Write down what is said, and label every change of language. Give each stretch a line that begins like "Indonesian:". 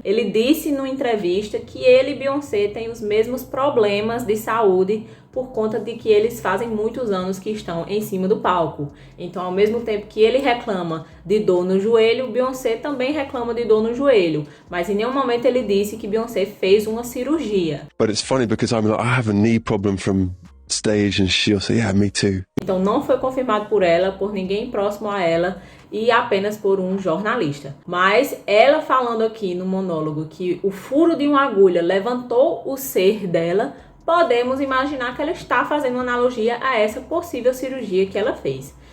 Portuguese: Ele disse numa entrevista que ele e Beyoncé têm os mesmos problemas de saúde por conta de que eles fazem muitos anos que estão em cima do palco. Então, ao mesmo tempo que ele reclama de dor no joelho, Beyoncé também reclama de dor no joelho. Mas em nenhum momento ele disse que Beyoncé fez uma cirurgia.
English: But it's funny because I have a knee problem from stage and she'll say, yeah, me too.
Portuguese: Então não foi confirmado por ela, por ninguém próximo a ela e apenas por um jornalista. Mas ela falando aqui no monólogo que o furo de uma agulha levantou o ser dela, podemos imaginar que ela está fazendo uma analogia a essa possível cirurgia que ela fez.